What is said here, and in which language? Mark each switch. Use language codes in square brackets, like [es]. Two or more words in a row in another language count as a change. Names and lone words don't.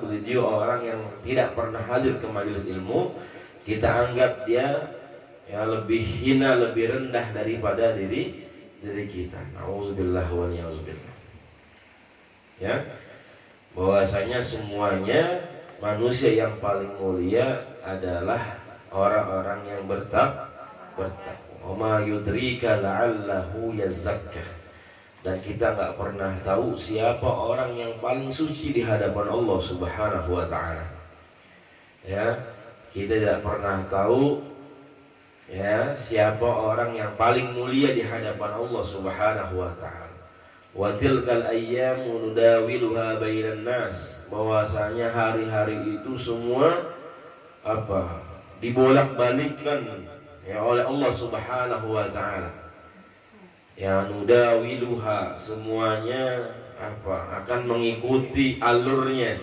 [id] Begitu orang yang tidak pernah hadir ke majelis ilmu, kita anggap dia ya lebih hina, lebih rendah daripada diri kita. [ar] نعوذ بالله ونعوذ بالله. [id] Ya. Bahwasanya semuanya manusia yang paling mulia adalah orang-orang yang bertakwa. [ar] ويدريك لعله يزكى. [id] Dan kita nggak pernah tahu siapa orang yang paling suci di hadapan [ar] الله سبحانه وتعالى. [id] Ya, kita tidak pernah tahu ya siapa orang yang paling mulia di hadapan [ar] الله سبحانه وتعالى. وتلك الأيام نداولها بين الناس, [id] bahwasanya hari-hari itu semua dibolak-balikkan ya oleh [ar] الله سبحانه وتعالى. [id] Ya nudawiluha, semuanya akan mengikuti alurnya.